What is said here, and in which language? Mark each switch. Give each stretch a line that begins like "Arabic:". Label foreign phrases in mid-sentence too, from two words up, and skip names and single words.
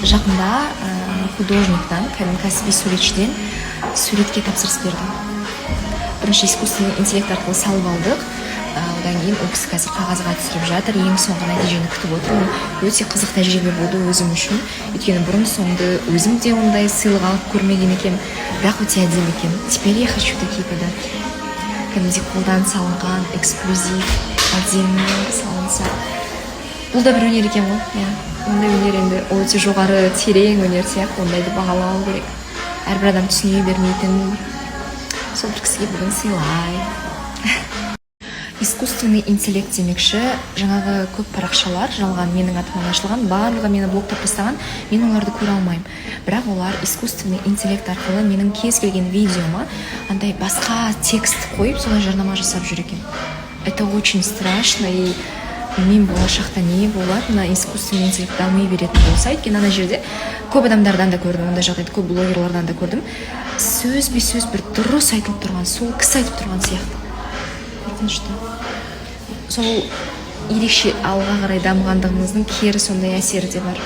Kazakh: Жақында художниктан, кәсіби суретшіден суретке тапсырыс бердім. Бірінші
Russian: искусственный интеллект
Kazakh: арқылы салып алдық. Одан кейін ол кісі қазір қағазға түсіріп жатыр. Ең соңғы нәтижені күтіп отырмын. Өте қызық тәжірибе болды өзім үшін. Өйткені бұрын соңды өзім де ондай сыйлық алып көрмеген екем, бірақ өте әдемі екен.
Russian: Теперь я хочу такие подарки.
Kazakh: Кәдімгідей қолдан салынған, эксклюзив, әдемі салынса. Бұл да бір өнер екен ғой. Ондай өнер енді өте жоғары, терең өнер сияқты, ондайды бағалау керек. Әрбір адам түсіне бермейтін. Сол бір кісіге бүгін сыйлай.
Russian: Искусственный интеллект
Kazakh: демекші, жаңағы көп парақшалар жалған менің атымнан ашылған, барлығы мені блоктап тастаған, мен оларды көре алмаймын. Бірақ олар
Russian: искусственный интеллект
Kazakh: арқылы менің кез келген видеома андай басқа текст қойып, солай жарнама жасап жүр екен.
Russian: Это очень страшно,
Kazakh: и мен болашақта не болады, мына
Russian: искусственный интеллект
Kazakh: дами беретін болса, өйткені ана жерде көп адамдардан да көрдім, ондай жағдайды көп блогерлардан да көрдім. Сөзбе-сөз бір дұрыс айтылып тұрған, сол кісі айтып тұрған сияқты. Қорқынышты. Сол ерекше алға қарай дамығандығымыздың кері сондай әсері де бар.